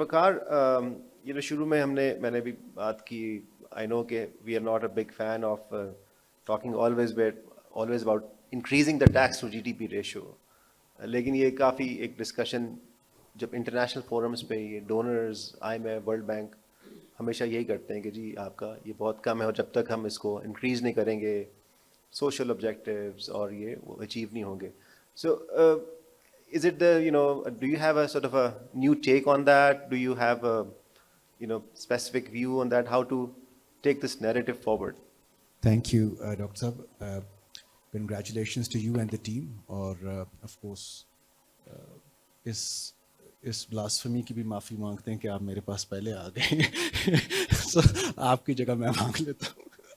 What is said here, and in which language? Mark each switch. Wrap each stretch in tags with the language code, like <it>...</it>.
<en>Waqar,</en> <ur>شروع میں میں نے بھی بات کی,</ur> <en>I know کہ we are not a big fan of talking always about increasing the tax to GDP ratio.</en> <ur>لیکن یہ کافی ایک ڈسکشن جب انٹرنیشنل فورمز پہ یہ ڈونرز IMF ورلڈ بینک ہمیشہ یہی کرتے ہیں کہ جی آپ کا یہ بہت کم ہے اور جب تک ہم اس کو انکریز نہیں کریں گے سوشل آبجیکٹیوز اور یہ وہ اچیو نہیں ہوں گے.</ur> <en>So is it do you have a sort of a new take on that? Do you have a specific view on that, how to take this narrative forward? Thank you, Dr. Saab. Congratulations to you and the team.</en> <ur>اور</ur> <en>of course</en> <ur>اس blasphemy کی بھی معافی مانگتے ہیں کہ آپ میرے پاس پہلے آ گئے. So آپ کی جگہ میں مانگ لیتا ہوں.</ur>